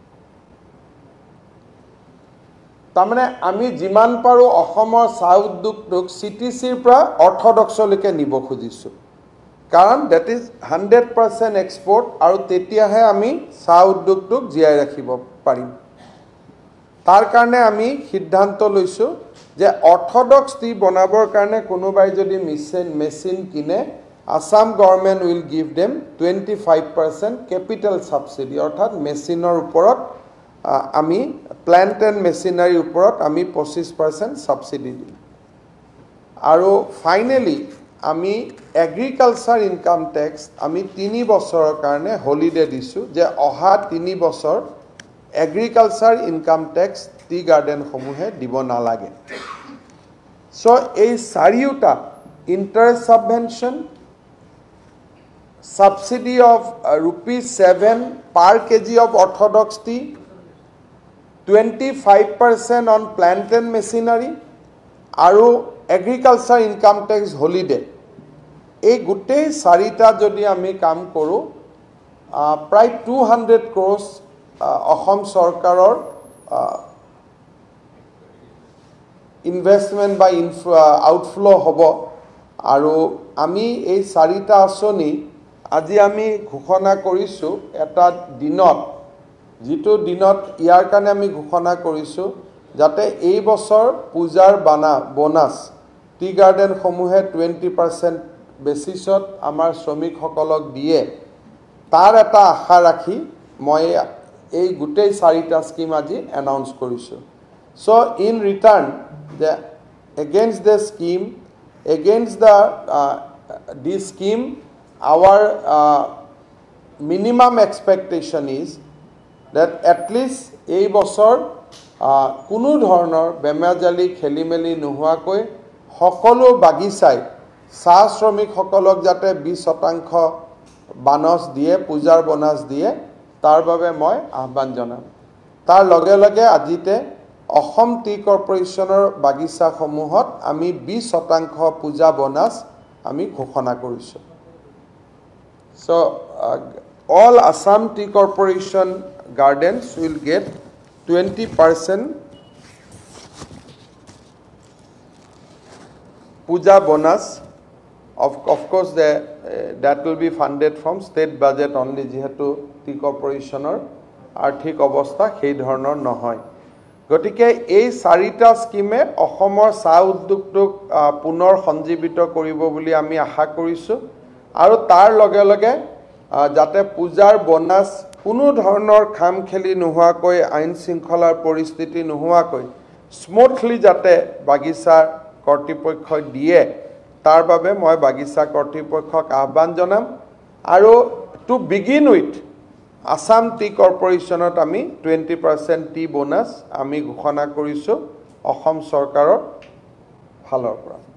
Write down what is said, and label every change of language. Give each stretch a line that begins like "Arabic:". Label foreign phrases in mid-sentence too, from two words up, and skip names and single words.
Assamese: তাৰমানে আমি যিমান পাৰো অসমৰ চাহ উদ্যোগটোক সিটিসিৰ পৰা অৰ্থডক্সলৈকে নিব খুজিছো কাৰণ
English: that is 100% export
Assamese: আৰু তেতিয়াহে আমি চাহ উদ্যোগটোক জিয়াই ৰাখিব পাৰিম তাৰ কাৰণে আমি সিদ্ধান্ত লৈছো যে
English: orthodox tea
Assamese: বনাবৰ কাৰণে কোনোবাই যদি মেচিন কিনে
English: Assam government will give them 25% capital subsidy
Assamese: অৰ্থাৎ মেচিনৰ ওপৰত আমি
English: plant and machinery
Assamese: ওপৰত আমি 25% subsidy দিম আৰু ফাইনালি আমি
English: agriculture income tax
Assamese: আমি 3 বছৰৰ কাৰণে হলিডে দিছো যে অহা 3 বছৰ
English: agriculture income tax tea garden
Assamese: সমূহে দিব নালাগে সো এই চাৰিটা
English: interest subvention subsidy of ₹7 per kg of orthodox tea 25% on plant and machinery আৰু agriculture income tax holiday
Assamese: এই গোটেই চাৰিটা যদি আমি কাম কৰো প্ৰায় 200 crores অসম চৰকাৰৰ ইনভেষ্টমেন্ট বা আউটফ্লো হ'ব আৰু আমি এই চাৰিটা আঁচনি আজি আমি ঘোষণা কৰিছো এটা দিনত যেটো দিনত ইয়াৰ কাৰণে আমি ঘোষণা কৰিছো যাতে এই বছৰ পূজাৰ বোনাস টি গাৰ্ডেন সমূহে 20% বেচিছত আমাৰ শ্ৰমিকসকলক দিয়ে তাৰ এটা আশা ৰাখি মই এই গোটেই 4টা স্কিম আজি এনাউন্স কৰিছোঁ
English: so in return the against the scheme against the this scheme our minimum expectation is that at
Assamese: least এই বছৰ কোনো ধৰণৰ বেমাজালি খেলিমেলি নোহোৱাকৈ সকলো বাগিচাই চাহ শ্ৰমিকসকলক যাতে 20% বানস দিয়ে পূজাৰ বনাস দিয়ে তাৰ বাবে মই আহ্বান জনাম তাৰ লগে লগে আজিতে অসম টি কৰ্পোৰেচনৰ বাগিচাসমূহত আমি 20% পূজা বনাস আমি ঘোষণা কৰিছো
English: so all Assam Tea Corporation gardens will get 20% puja bonus of course that will be funded from state budget only
Assamese: যেহেতু টি কৰ্পোৰেচন ৰ আৰ্থিক অৱস্থা সেই ধৰণৰ নহয় গটিকে এই 4টা স্কিমে অসমৰ চাহ উদ্যোগটোক পুনৰ সঞ্জীবিত কৰিব বুলি আমি আশা কৰিছো আৰু তাৰ লগে লগে যাতে পূজাৰ বনাস কোনো ধৰণৰ খাম খেলি নোহোৱাকৈ আইন শৃংখলাৰ পৰিস্থিতি নোহোৱাকৈ স্মুথলি যাতে বাগিচা কৰ্তৃপক্ষ দিয়ে তাৰ বাবে মই বাগিচা কৰ্তৃপক্ষক আহ্বান জনাম আৰু
English: to begin with
Assamese: Assam Tea Corporationত আমি 20%
English: tea bonus
Assamese: আমি ঘোষণা কৰিছো অসম চৰকাৰৰ ফালৰ পৰা